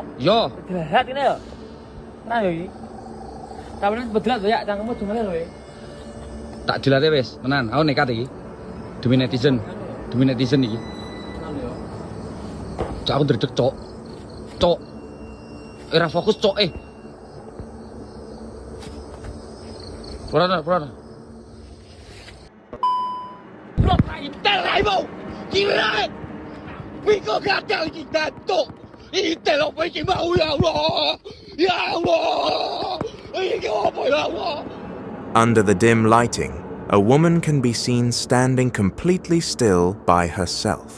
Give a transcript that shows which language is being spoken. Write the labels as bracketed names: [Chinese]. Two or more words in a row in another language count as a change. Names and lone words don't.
[Javanese] Yo. Dilat ngene yo. Tenan yo iki. Kapan bedelat ya cangkemmu jumane lho. Tak dilate wis, tenan. Aku nekat iki. Demi netizen iki. Tenan yo. Cok aku dredeg cok. Cok. Ora fokus cok Purana. [English] Under the dim lighting, a woman can be seen standing completely still by herself.